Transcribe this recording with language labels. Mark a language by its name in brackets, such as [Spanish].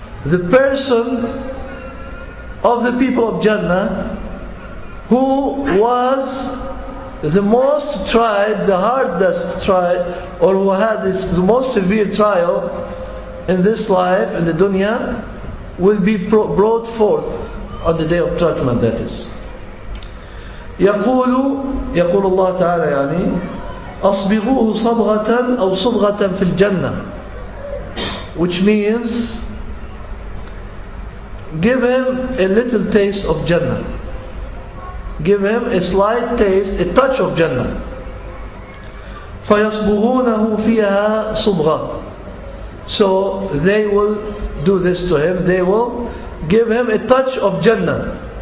[English] The person of the people of Jannah who was the most tried, the hardest tried, or who had the most severe trial in this life, in the dunya, will be brought forth on the day of judgment, that is. [Arabic] يقول الله تعالى يعني أصبغوه صبغة أو صبغة في الجنة, [English] which means give him a little taste of Jannah. Give him a slight taste, a touch of Jannah. [Arabic] فَيَصْبُغُونَهُ فِيهَا صُبْغًا. [English] So they will do this to him. They will give him a touch of Jannah.